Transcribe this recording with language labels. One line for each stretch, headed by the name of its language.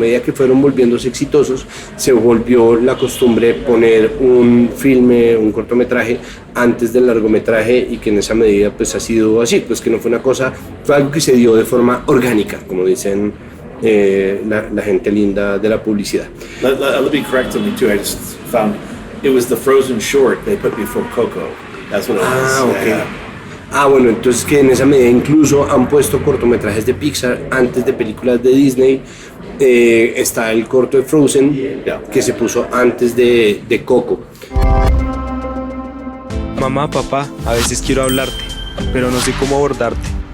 Spanish: A medida que fueron volviéndose exitosos, se volvió la costumbre poner un filme, un cortometraje antes del largometraje, y que en esa medida pues ha sido así, pues que no fue una cosa, fue algo que se dio de forma orgánica, como dicen la gente linda de la publicidad.
English: Let me correct me too. I just found it was the Frozen short they put before Coco. That's what it was. Okay. Yeah.
Spanish: Bueno, entonces que en esa medida incluso han puesto cortometrajes de Pixar antes de películas de Disney. Está el corto de Frozen, que se puso antes de Coco. Mamá, papá, a veces quiero hablarte, pero no sé cómo abordarte.